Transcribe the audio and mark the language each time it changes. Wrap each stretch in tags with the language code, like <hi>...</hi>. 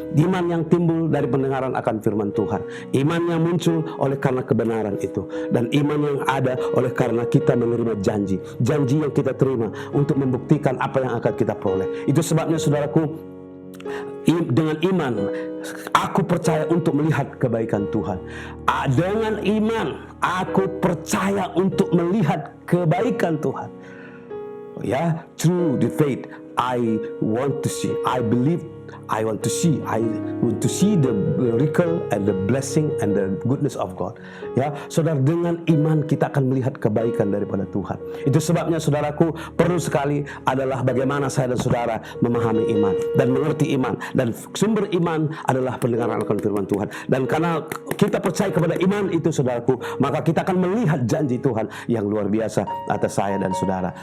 <id>Iman yang timbul dari pendengaran akan firman Tuhan. Iman yang muncul oleh karena kebenaran itu, dan iman yang ada oleh karena kita menerima janji yang kita terima untuk membuktikan apa yang akan kita peroleh. Itu sebabnya saudaraku, Dengan iman, aku percaya untuk melihat kebaikan Tuhan. Dengan iman, aku percaya untuk melihat kebaikan Tuhan.</id> <en>Ya, through the faith, I want to see. I believe. I want to see the miracle and the blessing and the goodness of God.</en> <id>Ya, saudara, dengan iman kita akan melihat kebaikan daripada Tuhan. Itu sebabnya saudaraku, perlu sekali adalah bagaimana saya dan saudara memahami iman dan mengerti iman, dan sumber iman adalah pendengaran akan firman Tuhan. Dan karena kita percaya kepada iman itu saudaraku, maka kita akan melihat janji Tuhan yang luar biasa atas saya dan saudara.</id>